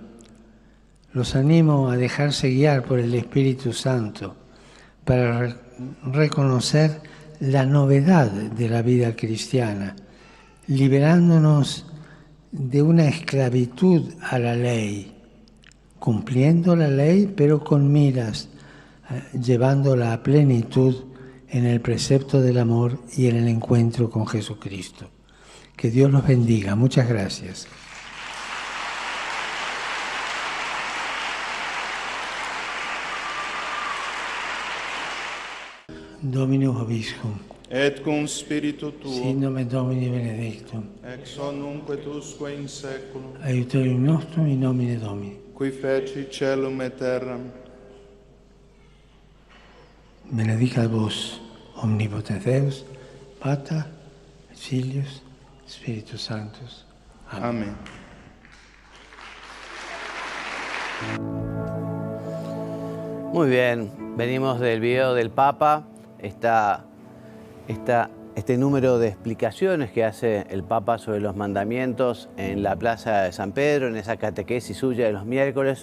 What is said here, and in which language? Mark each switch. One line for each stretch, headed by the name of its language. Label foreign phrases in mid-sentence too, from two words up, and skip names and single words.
Spanish: Los animo a dejarse guiar por el Espíritu Santo para reconocer la novedad de la vida cristiana, liberándonos de una esclavitud a la ley, cumpliendo la ley pero con miras, llevándola a plenitud en el precepto del amor y en el encuentro con Jesucristo. Que Dios los bendiga. Muchas gracias.
Latin: Dominus vobiscum. Et cum spiritu tuo. Sin nomen Domini benedictum. Ex hoc nunc et usque in saeculum. Aiutorium nostrum in nomine Domini. Qui feci caelum et terram. Benedicat vos, omnipotens Deus, Pater, Filius, Spiritus Sanctus.
Spanish: Amén. Muy bien, venimos del video del Papa, este número de explicaciones que hace el Papa sobre los mandamientos en la Plaza de San Pedro, en esa catequesis suya de los miércoles.